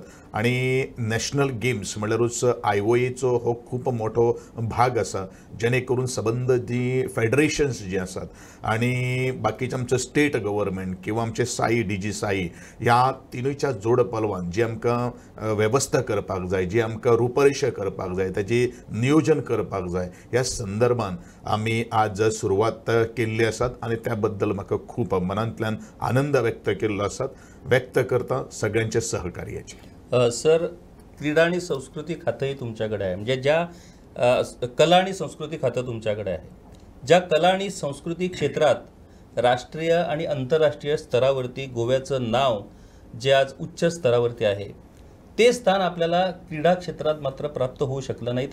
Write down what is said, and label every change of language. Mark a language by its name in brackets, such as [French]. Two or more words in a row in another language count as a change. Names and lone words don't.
[Konkani] आणि [English] national games [Konkani] म्हणल्यारूच आयओएचो हो खूप मोठो भाग आसा, जेणे करून सबंद जी फेडरेशन्स जी आसात आणि बाकीचे आमचे [English] state government [Konkani] किंवा आमचे साई DG साई ह्या तिनूयच्या जोड पालवान जी आमकां वेवस्था करपाक जाय, जी आमकां रुपरेषा करपाक जाय, ताची नियोजन करपाक जाय, ह्या संदर्भान आमी आज सुरवात केल्ली आसात. आणि त्या बद्दल म्हाका खूप मनांतल्यान आनंद व्यक्त केल्लो आसात. व्यक्त करता सगळ्यांचे सहकार्याची. [Marathi] सर, क्रीडा आणि संस्कृती खातंही तुमच्याकडे आहे, म्हणजे ज्या कला आणि संस्कृती खातं तुमच्याकडे आहे, ज्या कला आणि संस्कृती क्षेत्रात राष्ट्रीय आणि आंतरराष्ट्रीय स्तरावरती गोव्याचं नाव जे आज उच्च स्तरावरती आहे, ते स्थान आपल्याला क्रीडा क्षेत्रात मात्र प्राप्त होऊ शकलं नाही.